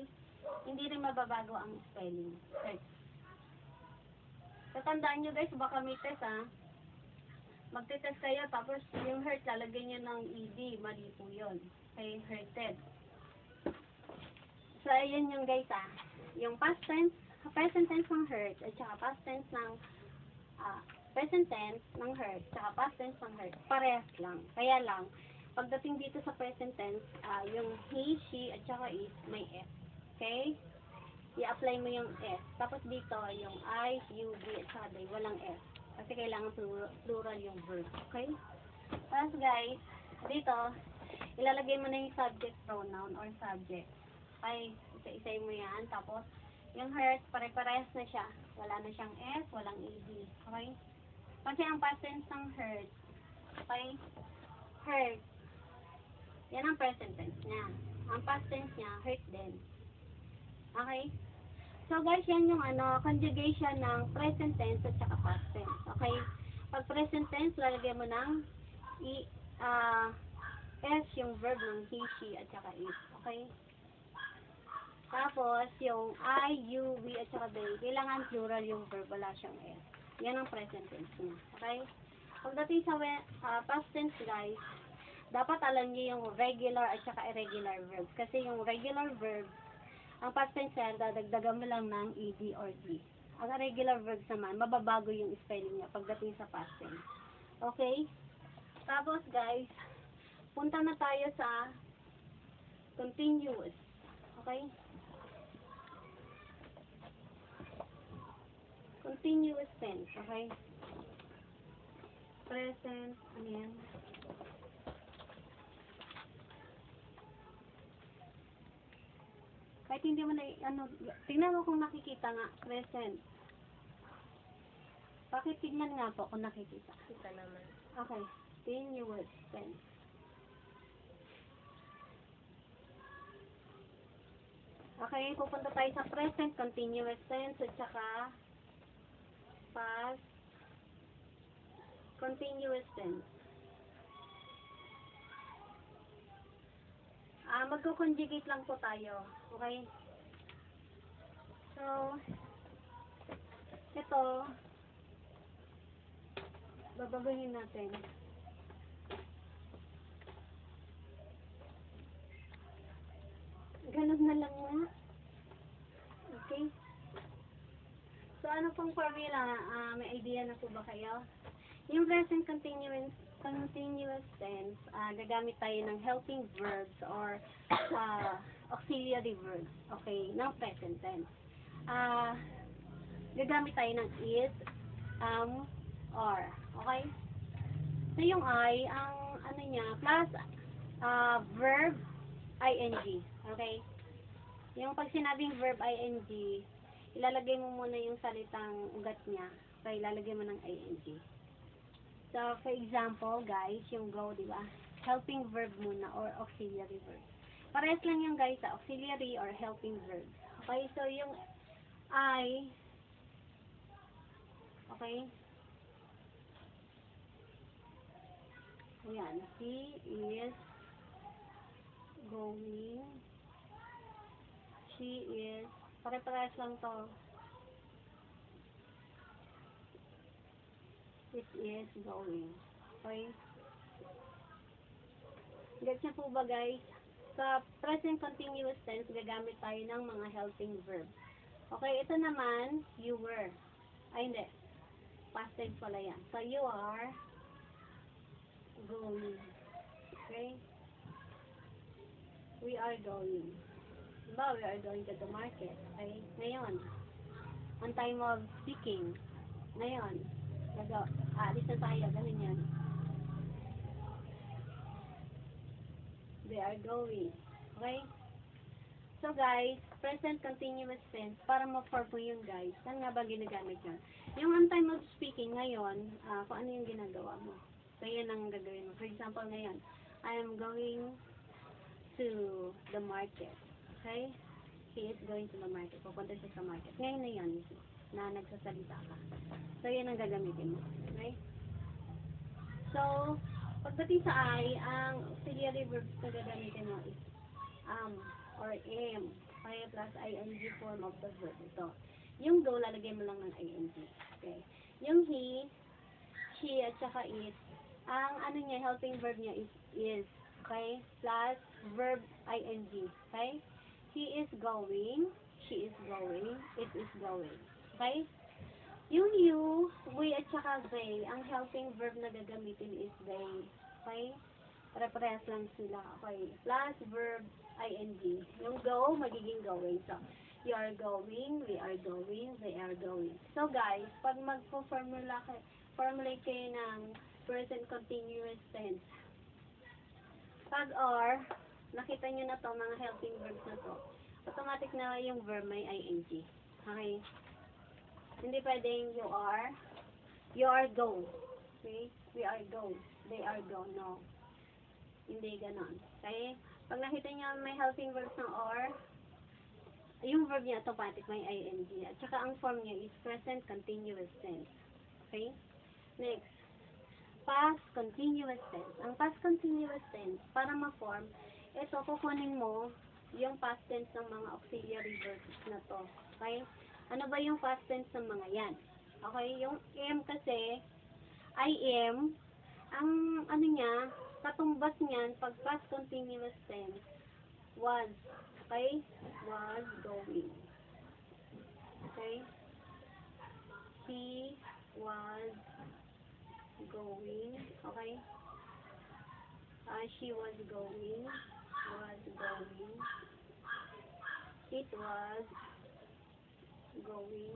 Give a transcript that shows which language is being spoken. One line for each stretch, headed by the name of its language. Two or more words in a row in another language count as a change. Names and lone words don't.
Filipino: Hindi rin mababago ang spelling. Hurt. Tatandaan nyo guys, baka may test ha. Magte-test kayo, tapos yung hurt, lalagyan nyo ng ED. Mali po yun. Okay? Hurted. So, ayan yung guys yung
English: past tense, present tense
Filipino: ng hurt, at saka
English: past tense
Filipino: ng
English: present tense
Filipino: ng hurt, saka
English: past tense
Filipino: ng hurt, parehas lang. Kaya lang, pagdating dito sa
English: present tense,
Filipino: yung
English: he, she,
Filipino: at saka it, may S. Okay? I-apply mo yung S. Tapos dito, yung
English: I, you, we,
Filipino: at saka they, walang S. Kasi kailangan plural yung verb. Okay? Tapos guys, dito, ilalagay mo na yung
English: subject pronoun
Filipino: or subject. Okay? Isa-isay mo yan. Tapos, yung hurt, pare-parehas na siya. Wala na siyang S, walang ED. Okay? Kasi ang past tense ng hurt, okay? Hurt. Yan ang
English: present tense
Filipino: niya. Ang
English: past tense
Filipino: niya, hurt din. Okay? So guys, yan yung conjugation ng
English: present tense
Filipino: at saka
English: past tense.
Filipino: Okay? Pag
English: present tense,
Filipino: lalagyan mo ng S yung verb ng
English: he, she,
Filipino: at saka it. Okay? Tapos, yung
English: I, you, we,
Filipino: at saka they, kailangan plural yung verb, wala siyang S. Yan ang present tense niya. Okay? Pagdating sa
English: past tense,
Filipino: guys, dapat alam niyo yung regular at saka
English: irregular verbs.
Filipino: Kasi yung
English: regular verb,
Filipino: ang
English: past tense
Filipino: yan, dadagdagan mo lang ng ED or D. Ang
English: irregular verbs
Filipino: naman, mababago yung spelling niya pagdating sa
English: past tense.
Filipino: Okay? Tapos, guys, punta na tayo sa continuous.
English: Okay? Continuous tense. Okay?
Filipino: Present. Ano yan? Kahit hindi mo na, tingnan mo kung nakikita nga, present. Bakit tignan nga po kung nakikita? Kita naman.
English: Okay, continuous tense. Okay,
Filipino: pupunta tayo sa
English: present continuous tense at saka past continuous tense.
Filipino: Magko-conjugate lang po tayo. Okay? So, ito, babaguhin natin. Ganun na lang nga. Okay? So, ano pong formula? May idea na po ba kayo? Yung present continuous tense, gagamit tayo ng
English: helping verbs or auxiliary verbs,
Filipino: okay, ng present tense. Gagamit tayo ng is, or, okay? So, yung I, ang ano niya,
English: plus verb ing,
Filipino: okay? Yung pag sinabing
English: verb ing,
Filipino: ilalagay mo muna yung salitang ugat niya, okay, ilalagay mo ng ing. So,
English: for example,
Filipino: guys, yung go, di ba?
English: Helping verb muna or auxiliary verb.
Filipino: Parehas lang yung guys,
English: auxiliary or helping verb. Okay, so yung I, okay? Ayan, he is going, she is,
Filipino: pare-parehas lang to.
English: It is going. Okay?
Filipino: Gets niyo po ba guys? Sa
English: present continuous tense,
Filipino: gagamit tayo ng mga
English: helping verb.
Filipino: Okay, ito naman,
English: you were.
Filipino: Ay, hindi. Past tense pala yan.
English: So, you are going. Okay? We are going. Diba, we are going to the market. Okay? Ngayon, on time of speaking.
Filipino: Ngayon, alis na tayo. Ganun yan.
English: They are going. Okay? So guys, present continuous tense,
Filipino: para ma-form mo yun guys, saan nga ba ginagamit yun? Yung
English: on time of speaking
Filipino: ngayon, kung ano yung ginagawa mo. So yan ang gagawin mo.
English: For example ngayon, I am going to the market. Okay? He is going to the market.
Filipino: Pupunta siya sa market. Ngayon na yan mismo, na nagsasalita ka. So yan ang gagamitin mo. Okay? So, pagdating sa I, ang
English: auxiliary verbs
Filipino: na gagamitin mo
English: is or am,
Filipino: kaya
English: plus ing form of the verb.
Filipino: Ito. Yung go, lalagay mo lang ng ing. Okay. Yung he, she, at saka it, ang ano niya,
English: helping verb
Filipino: niya is. Okay.
English: Plus verb ing. Okay. He is going, she is going, it is going. Okay.
Filipino: Yung you, we, at saka they, ang
English: helping verb
Filipino: na gagamitin is they. Okay. Pare-parehas lang sila. Okay.
English: Plus verb ing. Yung go, magiging going. So, you are going, we are going, they are going. So,
Filipino: guys, pag formulate kayo ng
English: present continuous tense,
Filipino: pag or, nakita nyo na to, mga
English: helping verbs
Filipino: na to, automatic na yung verb may ing.
English: Okay?
Filipino: Hindi pwedeng
English: you are go. Okay? We are go. They are go. No.
Filipino: Hindi ganon. Okay? Pag nakita niyo may
English: helping verbs
Filipino: ng or, yung verb niya automatic may ing. At saka ang form niya is
English: present continuous tense.
Filipino: Okay?
English: Next. Past continuous tense. Ang past continuous tense,
Filipino: para ma-form, ito, kukunin mo yung
English: past tense
Filipino: ng mga
English: auxiliary verbs
Filipino: na to. Okay? Ano ba yung past tense ng mga yan? Okay? Yung am kasi,
English: I am,
Filipino: ang ano niya, katumbas niyan, pag
English: past continuous tense,
Filipino: was.
English: Okay? Was going. Okay? He was going. Okay? She was going. was going. It was going.